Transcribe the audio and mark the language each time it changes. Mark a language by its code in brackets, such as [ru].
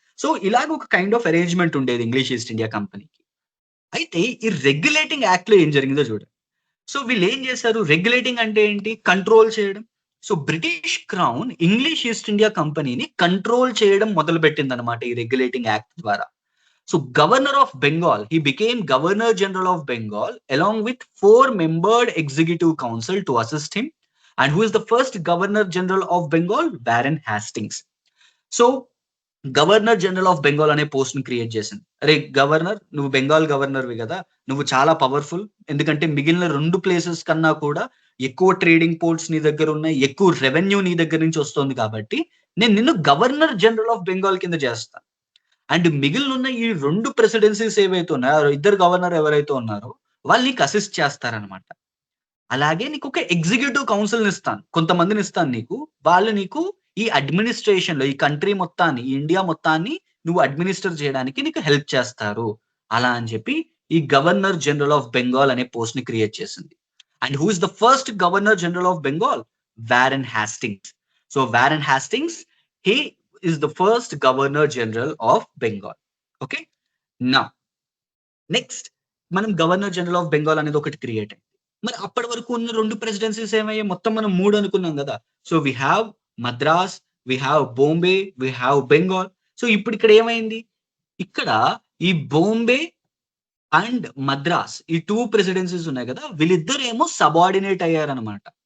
[te] So ఇలాగ ఒక kind of arrangement ఉండేది ఇంగ్లీష్ ఈస్ట్ ఇండియా కంపెనీకి. అయితే ఈ రెగ్యులేటింగ్ యాక్ట్ లో ఏం జరిగిందో చూడండి. సో వీళ్ళు ఏం చేశారు, రెగ్యులేటింగ్ అంటే ఏంటి, కంట్రోల్ చేయడం. So British crown English east India కంపెనీని కంట్రోల్ చేయడం మొదలు పెట్టింది అనమాట ఈ రెగ్యులేటింగ్ యాక్ట్ ద్వారా. [en] So governor of Bengal, he became Governor General of Bengal along with 4-membered executive council to assist him. And who is the first Governor General of Bengal? Warren Hastings. [te] So governor general of Bengal అనే post ని create చేసింది. అరే governor, నువ్వు బెంగాల్ గవర్నర్వి కదా, నువ్వు చాలా powerful, ఎందుకంటే మిగిలిన 2 ప్లేసెస్ కన్నా కూడా ఎక్కువ ట్రేడింగ్ పోర్ట్స్ నీ దగ్గర ఉన్నాయి, ఎక్కువ రెవెన్యూ నీ దగ్గర నుంచి వస్తుంది, కాబట్టి నేను నిన్ను గవర్నర్ జనరల్ ఆఫ్ బెంగాల్ కింద చేస్తాను. అండ్ మిగిలిన ఈ 2 ప్రెసిడెన్సీస్ ఏవైతే ఉన్నాయో, 2 గవర్నర్ ఎవరైతే ఉన్నారో వాళ్ళు నీకు అసిస్ట్ చేస్తారనమాట. అలాగే నీకు ఒక ఎగ్జిక్యూటివ్ కౌన్సిల్ ఇస్తాను, కొంతమందిని ఇస్తాను నీకు, వాళ్ళు నీకు ఈ అడ్మినిస్ట్రేషన్ లో ఈ కంట్రీ మొత్తాన్ని, ఈ ఇండియా మొత్తాన్ని నువ్వు అడ్మినిస్టర్ చేయడానికి నీకు హెల్ప్ చేస్తారు. అలా అని చెప్పి ఈ గవర్నర్ జనరల్ ఆఫ్ బెంగాల్ అనే పోస్ట్ ని క్రియేట్ చేసింది. [en] And who is the first governor general of Bengal? Warren Hastings. So Warren Hastings, he is the first Governor General of Bengal. Okay, now next [te] మనం గవర్నర్ జనరల్ ఆఫ్ బెంగాల్ అనేది ఒకటి create అయింది. మరి అప్పటి వరకు ఉన్న 2 ప్రెసిడెన్సీస్ ఏమయ్యాయి, మొత్తం మనం 3 అనుకున్నాం కదా. [en] So we have Madras, we have Bombay, we have Bengal. [te] So ఇప్పుడు ఇక్కడ ఏమైంది, ఇక్కడ ఈ బాంబే అండ్ మద్రాస్ ఈ 2 ప్రెసిడెన్సీస్ ఉన్నాయి కదా, వీళ్ళిద్దరు ఏమో సబార్డినేట్ అయ్యారనమాట.